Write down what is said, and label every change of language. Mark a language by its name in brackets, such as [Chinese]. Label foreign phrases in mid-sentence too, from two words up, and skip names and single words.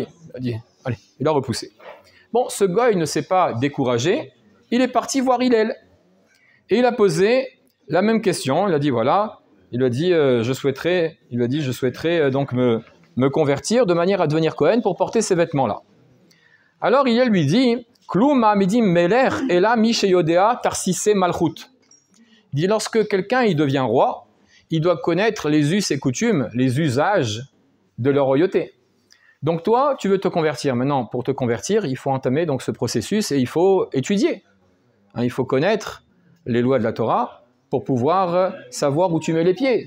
[French] Il a dit, allez, il a repoussé. Bon, ce goy ne s'est pas découragé, il est parti voir Hillel. Et il a posé la même question, il a dit, voilà, il a dit, je souhaiterais donc me convertir de manière à devenir Kohen pour porter ces vêtements-là. Alors Hillel lui dit, [Hebrew] כלום מעמידים מלך אלא מי שיודע טכסיסי מלכות. [French] Il dit, lorsque quelqu'un il devient roi, il doit connaître les us et coutumes, les usages de la royauté. Donc toi, tu veux te convertir. Maintenant, pour te convertir, il faut entamer donc ce processus et il faut étudier. Il faut connaître les lois de la Torah pour pouvoir savoir où tu mets les pieds.